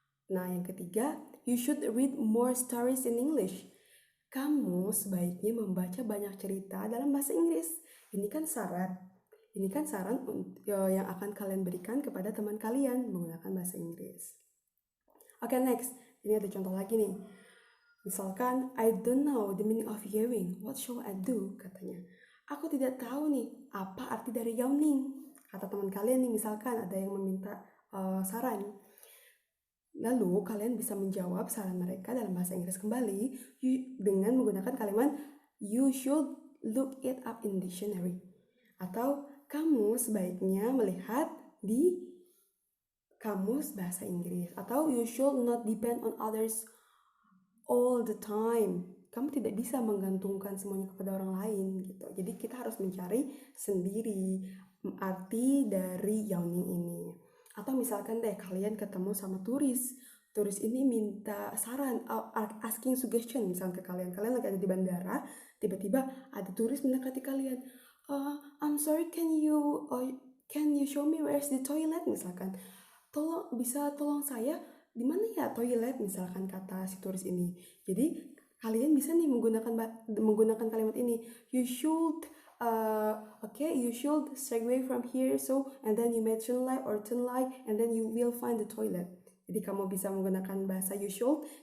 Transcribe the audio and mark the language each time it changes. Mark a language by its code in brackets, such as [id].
[id] Nah, yang ketiga, [en] you should read more stories in English. [id] Kamu sebaiknya membaca banyak cerita dalam bahasa Inggris. Ini kan saran yang akan kalian berikan kepada teman kalian menggunakan bahasa Inggris. Oke, next. Ini ada contoh lagi nih. [en] Misalkan, I don't know the meaning of yawning. What shall I do? [id] Katanya. Aku tidak tahu nih, apa arti dari yawning. Kata teman kalian nih, misalkan ada yang meminta saran. Lalu, kalian bisa menjawab saran mereka dalam bahasa Inggris kembali dengan menggunakan kalimat, [en] you should look it up in dictionary. [id] Atau, kamu sebaiknya melihat di kamus bahasa Inggris. [en] Atau you should not depend on others all the time. [id] Kamu tidak bisa menggantungkan semuanya kepada orang lain gitu. Jadi kita harus mencari sendiri arti dari yawning ini. Atau misalkan deh kalian ketemu sama turis. Turis ini minta saran, [en] asking suggestion [id] misalnya ke kalian. Kalian lagi ada di bandara, tiba-tiba ada turis mendekati kalian. [en] I'm sorry, can you show me where's the toilet misalkan. [id] Tolong saya, di mana ya toilet misalkan kata si turis ini. Jadi kalian bisa nih menggunakan kalimat ini. [en] You should you should segue from here, and then you may turn left or turn right, and then you will find the toilet. [id] Jadi kamu bisa menggunakan bahasa [en] you should.